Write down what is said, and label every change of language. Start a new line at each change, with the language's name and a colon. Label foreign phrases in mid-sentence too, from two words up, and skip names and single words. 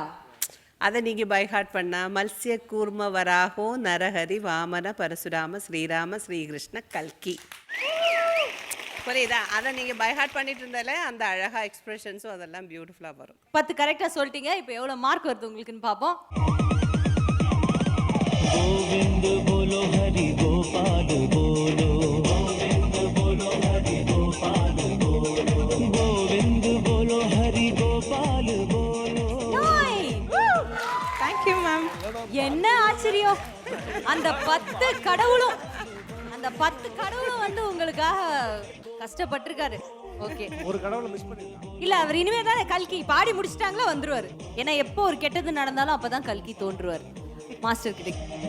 Tamil: அதை நீங்க
English: by heart
Tamil: பண்ணா மத்ஸ்ய கூர்ம வராகோ நரஹரி வாமன பரசுராம ஸ்ரீராம ஸ்ரீகிருஷ்ண கல்கி. புரியுதா? அதை நீங்க
English: by heart
Tamil: பண்ணிட்டு இருந்தாலே அந்த அழகா எக்ஸ்பிரஷன்ஸும் அதெல்லாம் பியூட்டிஃபுல்லா வரும். 10 கரெக்டா சொல்லிட்டீங்க. இப்போ எவ்வளவு மார்க் வருது உங்களுக்குன்னு பாப்போம்.
Hindi: गोविंद बोलो हरि गोपाल बोलो गोविंद बोलो हरि गोपाल बोलो गोविंद बोलो हरि गोपाल बोलो.
English: Thank you ma'am.
Tamil: என்ன ஆச்சரியம், அந்த 10 கடவுளும் வந்து உங்களுக்காக கஷ்டப்பட்டிருக்காரு. ஓகே ஒரு கடவுளை மிஸ் பண்ணிருக்கான். இல்ல அவர் இனிமே தான் கல்கி பாடி முடிச்சிட்டாங்களா வந்துருவாரு. ஏன்னா எப்போ ஒரு கெட்டது நடந்தாலும் அப்பதான் கல்கி தோன்றுவார் மாஸ்டர் கிட்ட.